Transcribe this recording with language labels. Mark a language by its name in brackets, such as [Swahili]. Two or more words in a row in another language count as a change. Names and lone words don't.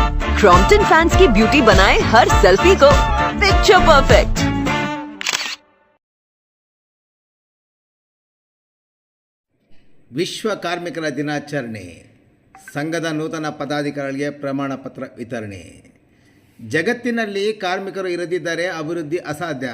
[Hindi] क्रॉम्पटन फैंस की ब्यूटी बनाए हर सेल्फी को [English] picture perfect. [Kannada] ವಿಶ್ವ ಕಾರ್ಮಿಕರ ದಿನಾಚರಣೆ, ಸಂಘದ ನೂತನ ಪದಾಧಿಕಾರಿಗಳಿಗೆ ಪ್ರಮಾಣ ಪತ್ರ ವಿತರಣೆ. ಜಗತ್ತಿನಲ್ಲಿ ಕಾರ್ಮಿಕರು ಇರದಿದ್ದರೆ ಅಭಿವೃದ್ಧಿ ಅಸಾಧ್ಯ.